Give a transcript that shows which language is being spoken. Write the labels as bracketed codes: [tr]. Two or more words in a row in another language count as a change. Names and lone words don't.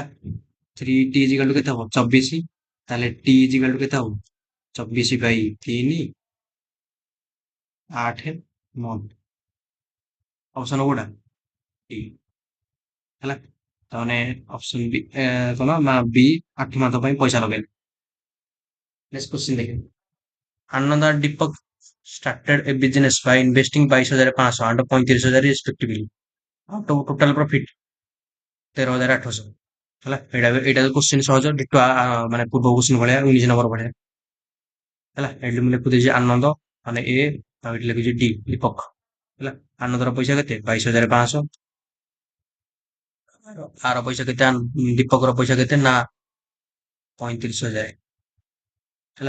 [or] 3t [en] equal to [or] କେତେ ହବ 24 ତାହେଲେ t [en] equal to [or] କେତେ ହବ 24/3 8 ମନ୍ଥ ଅପସନ କୋଉଟା ଟି ହେଲା। ତାମାନେ ଅପସନ ବି କଣ ନା ବି 8 ମାସ ପାଇଁ ପଇସା ଲଗେଇଲେ। [en] next question ଦେଖିବେ। Anand and Deepak started a business by investing 22,500 and 35,000 respectively. Total profit 13,800 ହେଲା। [or] ଏଇଟା କ୍ୱେଶ୍ଚିନ୍ ସହଜ ଡିଟୋ ମାନେ ପୂର୍ବ କ୍ୱେଶ୍ଚିନ୍ ଭଳିଆ 19 ନମ୍ବର ଭଳିଆ ହେଲା। ଏଠି ମୁଁ ଲେଖୁଦେଇଛି ଆନନ୍ଦ ମାନେ ଏ ଆଉ ଏଠି ଲେଖୁଛି ଡି ଦୀପକ ହେଲା। ଆନନ୍ଦର ପଇସା କେତେ 22,500 ଆର ପଇସା କେତେ ଦୀପକର ପଇସା କେତେ ନା 35,000 ହେଲା।